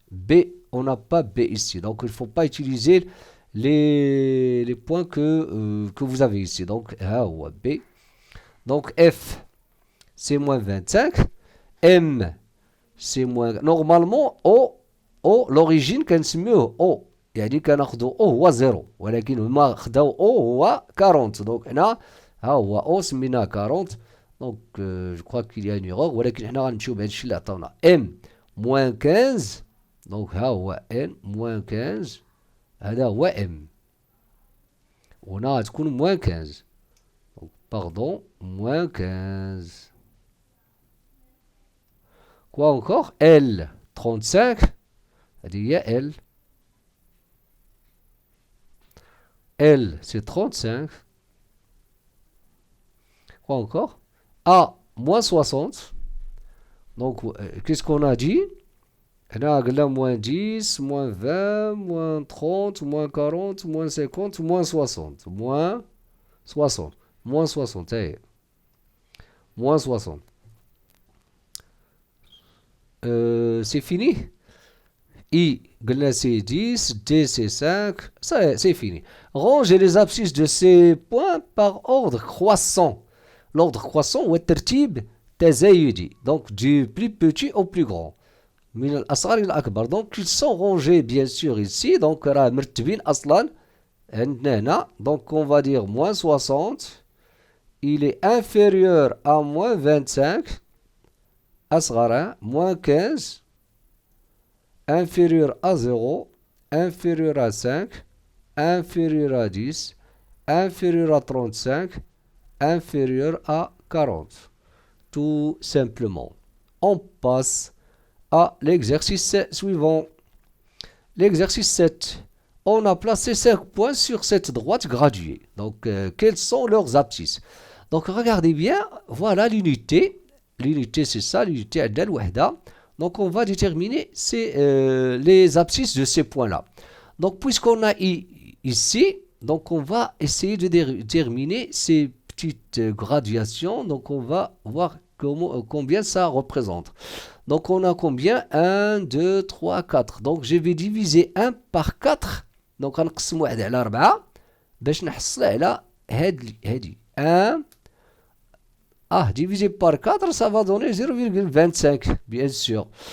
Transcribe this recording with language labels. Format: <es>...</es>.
<fr>B, on n'a pas B ici. Donc, il ne faut pas utiliser les points que vous avez ici. Donc, B. Donc, F, c'est moins 25. M, c'est moins... Normalement, O, l'origine,</fr> <ar>كنسميوه</ar> <fr>O.</fr> <ar>يعني كناخدو O هو 0. ولكن هما خداو O هو 40. Donc, هنا ها هو O سميناه 40.</ar> <fr>Donc, je crois qu'il y a une erreur.</fr> <ar>ولكن هنا غنمشيو بهذا الشيء اللي عطاونا.</ar> <fr>M, moins 15.</fr> <ar>Donc, ها هو N, moins 15. هذا هو M. وهنا غتكون moins 15.</ar> <fr>Donc, pardon, moins 15. Quoi encore? L, 35.</fr> <ar>هذه هي L.</ar> <fr>L, c'est 35. Quoi encore? A, moins 60. Donc, qu'est-ce qu'on a dit?</fr> <ar>هنا قلنا</ar> <fr>moins 10, moins 20, moins 30, moins 40, moins 50, moins 60. Moins 60. Moins 60. Hey. Moins 60. C'est fini? I,</fr> <ar>قلنا</ar> <fr>c'est 10, D, c'est 5. Ça, c'est fini. Rangez les abscisses de ces points par ordre croissant. L'ordre croissant ou</fr> <ar>الترتيب تزايدي.</ar> <fr>Donc, du plus petit au plus grand.</fr> <ar>من الأصغر إلى الأكبر.</ar> <fr>Donc, ils sont rangés bien sûr ici.</fr> <ar>Donc, راه مرتبين أصلا عندنا هنا.</ar> <fr>Donc, on va dire moins 60. Il est inférieur à moins 25. أصغر. Moins 15. Inférieur à 0. Inférieur à 5. Inférieur à 10. Inférieur à 35. Inférieur à 40. Tout simplement. On passe à l'exercice suivant. L'exercice 7. On a placé 5 points sur cette droite graduée. Donc, quels sont leurs abscisses? Donc, regardez bien. Voilà l'unité. L'unité, c'est ça. L'unité</fr> <ar>عندنا الوحدة.</ar> <fr>Donc, on va déterminer les abscisses de ces points-là. Donc, puisqu'on a ici, donc on va essayer de déterminer ces petites graduations. Donc, on va voir combien ça représente. Donc on a combien? 1, 2, 3, 4. Donc je vais diviser 1 par 4.</fr> <ar>Donc غنقسم واحد على 4 باش نحصل على هادي 1.</ar> <fr>divisé par 4 ça va donner 0,25 bien sûr.</fr>